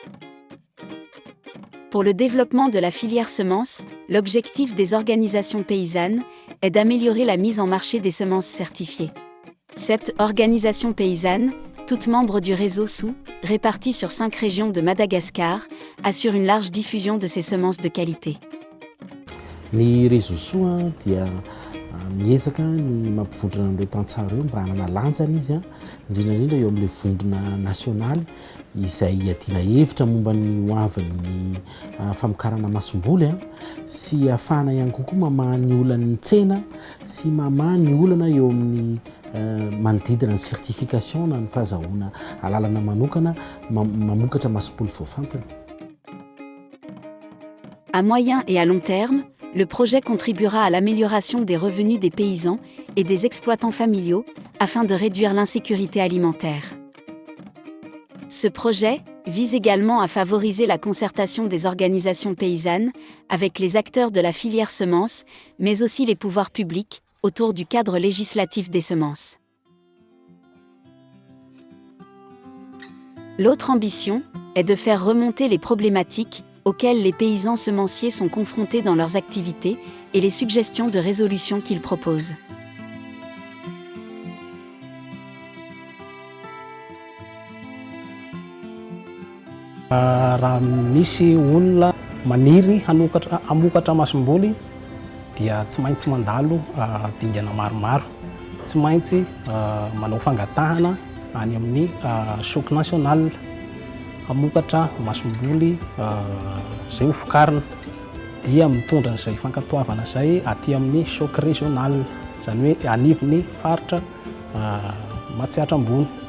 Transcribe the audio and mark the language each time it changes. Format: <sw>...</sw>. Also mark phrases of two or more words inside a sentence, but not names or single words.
<fr>Pour le développement de la filière semences, l'objectif des organisations paysannes est d'améliorer la mise en marché des semences certifiées. Cette organisation paysanne, toutes membres du réseau SOU, réparties sur 5 régions de Madagascar, assure une large diffusion de ces semences de qualité.</fr> <mg>Ny réseau SOU dia miezaka ny mampivondrona amin'ireo tantsaha ireo mba hanana lanjana izy indrindrandrindra eo amin'ilay vondrona nasionaly izay iadiana hevitra momba ny hoavin'ny famokarana masom-boly sy ahafahana ihany kokoa mamaha ny olana tsena sy mamaha ny olana eo amin'ny manodidina ny certification na ny fahazahoana alalana manokana mamokatra masom-boly voafantina.</mg> <fr>À moyen et à long terme, le projet contribuera à l'amélioration des revenus des paysans et des exploitants familiaux, afin de réduire l'insécurité alimentaire. Ce projet vise également à favoriser la concertation des organisations paysannes avec les acteurs de la filière semences, mais aussi les pouvoirs publics, autour du cadre législatif des semences. L'autre ambition est de faire remonter les problématiques auxquels les paysans semenciers sont confrontés dans leurs activités et les suggestions de résolution qu'ils proposent.</fr> <mg>Raha misy olona maniry hamokatra masom-boly dia tsy maintsy mandalo dingana maromaro, tsy maintsy manao fangatahana any amin'ny</mg> <fr>choc national</fr> <mg>hamokatra masom-boly zay ho vokarina dia mitondra izay fankatoavana izay aty amin'ny</mg> <fr>choc régional,</fr> <mg>izany hoe anivon'ny faritra Matsiatra ambony.</mg>